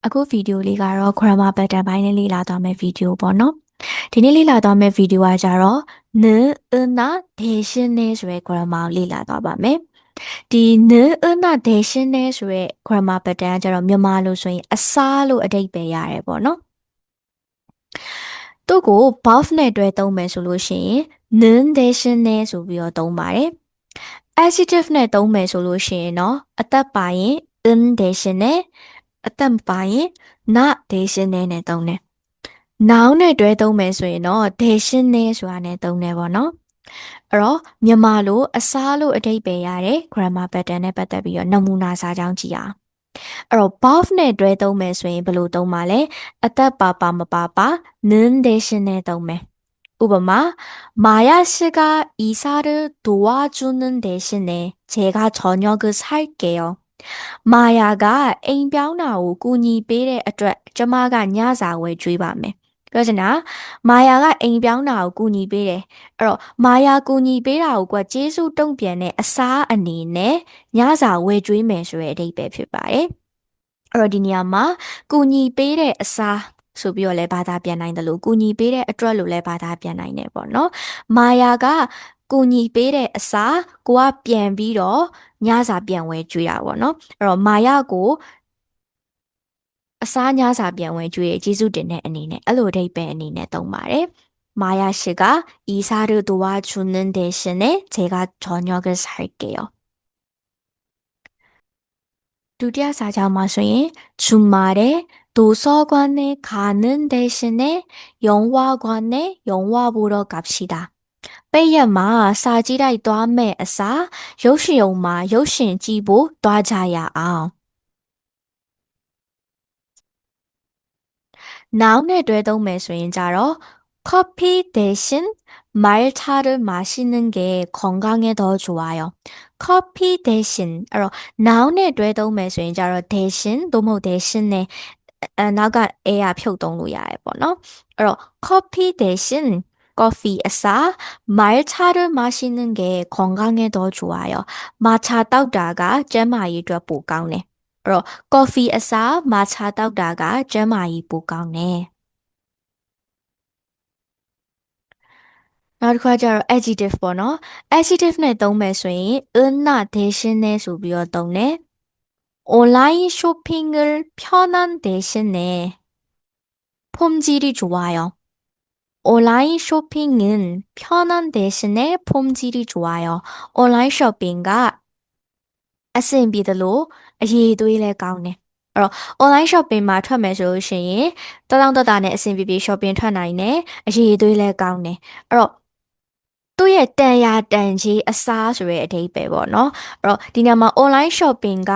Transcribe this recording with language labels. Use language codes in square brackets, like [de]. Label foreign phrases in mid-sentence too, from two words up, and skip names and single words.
[my] အခုဗီဒီယိုလေးကတော့ [en] grammar pattern [my] ပိုင်းနဲ့လေ့လာသွားမယ့်ဗီဒီယိုပေါ့နော်ဒီနေ့လေ့လာသွားမယ့်ဗီဒီယိုကကြတော့ [ko] 는 은나 대신에 [my] ဆိုတဲ့ grammar ကိုလေ့လာသွားပါမယ်ဒီ [ko] 는 은나 대신에 [my] ဆိုတဲ့ [en] grammar pattern [my] ကကြတော့မြန်မာလို့ဆိုရင်အစားလို့အဓိပ္ပာယ်ရတယ်ပေါ့နော် သူ့ကို verb နဲ့တွဲသုံးမယ်ဆိုလို့ရှိရင် [ko] 는 대신에 [my] ဆိုပြီးတော့သုံးပါတယ် adjective နဲ့သုံးမယ်ဆိုလို့ရှိရင်တော့အသက် ပါရင် [ko] 은 대신에 [my] အသက်မပါရင် [ko] 나 대신에 [my] နဲ့သုံးတယ် noun နဲ့တွဲသုံးမယ်ဆိုရင်တော့ 대신에 ဆိုတာနဲ့သုံးတယ်ပေါ့နော်အဲ့တော့မြန်မာလိုအစားလို့အဓိပ္ပာယ်ရတဲ့ [en] grammar pattern [my] နဲ့ပတ်သက်ပြီးတော့နမူနာစာကြောင်းကြည့်အောင်အဲ့တော့ verb နဲ့တွဲသုံးမယ်ဆိုရင်ဘယ်လိုသုံးမှာလဲအသက်ပါပါမပါပါ [ko] 는 대신에 [my] သုံးမယ်ဥပမာ [ko] 마야 씨가 이사를 도와주는 대신에 제가 저녁을 살게요. [my] 마야가 အိမ်ပြောင်းတာကိုကူညီပေးတဲ့အတွက်ကျမကညစာဝယ်ကျွေးပါမယ်။ပြောချင်တာမာယာကအိမ်ပြောင်းတာကိုကူညီပေးတယ်။အဲ့တော့ မာယာကူညီပေးတာကိုကျေးဇူးတုံ့ပြန်တဲ့အစားအနေနဲ့ညစာဝယ်ကျွေးမယ်ဆိုတဲ့အဓိပ္ပာယ်ဖြစ်ပါတယ်။အဲ့တော့ဒီနေ ရာမှာကူညီပေးတဲ့အစားဆိုပြီးတော့လည်းဘာသာပြန်နိုင်တယ်လို့ကူညီပေးတဲ့အတွက်လို့လည်းဘာသာပြန်နိုင်တယ်ပေါ့နော်။မာယာကကူညီပေးတဲ့အစားကိုကပြန်ပြီးတော့ညစာပြန်ဝယ်ကျွေးတာပေါ့နော်။အဲ့တော့မာယာကိုအစားညစာပြန်ဝယ်ကျွေးကျေးဇူးတင်တဲ့အနေနဲ့အဲ့လိုအဓိပ္ပာယ်အနေနဲ့သုံးပါတယ်။ [ko] 마야 씨가 이사를 도와주는 대신에 제가 저녁을 살게요. [my] ဒုတိယစာကြောင်းမှာဆိုရင် [ko] 주말에 도서관에 가는 대신에 영화관에 영화 보러 갑시다. [my] ပိတ်ရက်မှာစာကြည့်တိုက်သွားမယ့်အစားရုပ်ရှင်ရုံမှာရုပ်ရှင်ကြည့်ဖို့သွားကြရအောင်nounနဲ့တွဲသုံးမယ်ဆိုရင်ကြတော့ [ko] 커피 대신 말차를 마시는 게 건강에 더 좋아요. 커피 대신 [my] အဲ့တော့ noun နဲ့တွဲသုံးမယ်ဆိုရင်ကြတော့ 대신 သို့မဟုတ် 대신 နဲ့နောက်က a ကဖြုတ်သုံးလို့ရတယ်ပေါ့နော်အဲ့တော့ [ko] 커피 대신 [my] coffee အစား [ko] 말차를 마시는 게 건강에 더 좋아요. [my] 마차 တောက်တာကကျန်းမာရေးအတွက်ပိုကောင်းတယ်အဲ့တော့ coffee အစား matcha တောက်တာကကျန်းမာရေးပိုကောင်းတယ်နောက်တစ်ခါကျတော့ adjective ပေါ့နော် adjective နဲ့သုံးမယ်ဆိုရင် [ko] 은나 대신에 [my] ဆိုပြီးတော့သုံးတယ် [ko] 온라인 쇼핑을 편한 대신에 품질이 좋아요. 온라인 쇼핑은 편한 대신에 품질이 좋아요. 온라인 쇼핑가 [my] အဆင်ပြေတယ်လို့အရေးအသွေးလဲကောင်းတယ်အဲ့တော့ [en] online shopping [my] မှာထွက်မယ်ဆိုလို့ရှိရင်တလောင်းတတာနဲ့အဆင်ပြေပြေ shopping ထွက်နိုင်တယ်အရေးအသွေးလဲကောင်းတယ်အဲ့တော့သူ့ရဲ့တန်ရာတန်ကြီးအစားဆိုတဲ့အဓိပ္ပာယ်ပေါ့နော်အဲ့တော့ဒီနေရာမှာ [en] online shopping